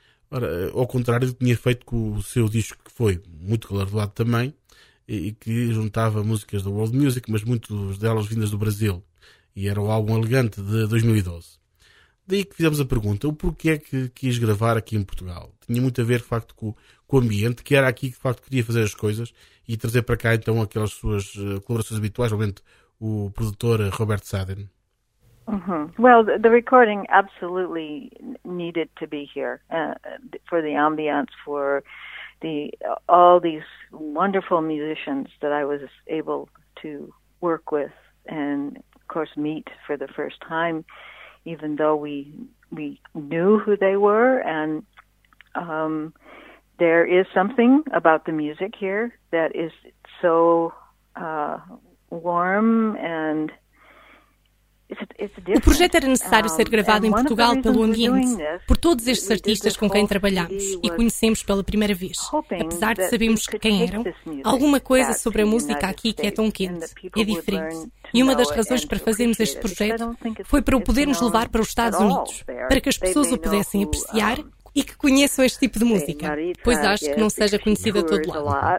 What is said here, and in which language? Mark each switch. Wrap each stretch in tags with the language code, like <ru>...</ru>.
<pt>Ora, ao contrário do que tinha feito com o seu disco, que foi muito galardoado também, e que juntava músicas da world music, mas muitas delas vindas do Brasil, e era o álbum Elegante de 2012. Daí que fizemos a pergunta, o porquê que quis gravar aqui em Portugal? Tinha muito a ver, de facto, com o ambiente, que era aqui que, de facto, queria fazer as coisas e trazer para cá, então, aquelas suas colaborações habituais, realmente o produtor Roberto Sadin. Uh-huh.</pt> <en>Well, the recording absolutely needed to be here for the ambiance, for all these wonderful musicians that I was able to work with and, of course, meet for the first time. Even though we knew who they were, and there is something about the music here that is so warm and</en> <pt>O projeto era necessário ser gravado em Portugal pelo ambiente, por todos estes artistas com quem trabalhamos e conhecemos pela primeira vez. Apesar de sabermos quem eram, alguma coisa sobre a música aqui que é tão quente, é diferente. E uma das razões para fazermos este projeto foi para o podermos levar para os Estados Unidos, para que as pessoas o pudessem apreciar e que conheçam este tipo de música, pois acho que não seja conhecida a todo lado.</pt>